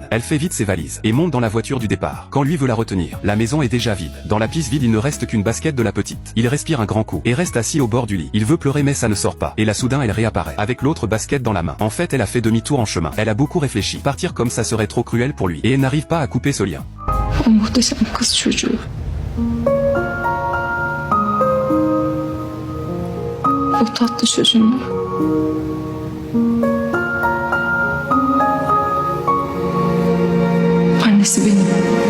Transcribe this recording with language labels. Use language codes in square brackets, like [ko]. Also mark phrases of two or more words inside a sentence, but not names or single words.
[fr] Elle fait vite ses valises et monte dans la voiture du départ. Quand lui veut la retenir, la maison est déjà vide. Dans la piste vide il ne reste qu'une basket de la petite. Il respire un grand coup et reste assis au bord du lit. Il veut pleurer mais ça ne sort pas. Et là soudain elle réapparaît avec l'autre basket dans la main. En fait elle a fait demi-tour en chemin. Elle a beaucoup réfléchi. Partir comme ça serait trop cruel pour lui. Et elle n'arrive pas à couper ce lien. [tr] O muhteşem kız çocuğu. O tatlı çocuğunu. Annesi benim.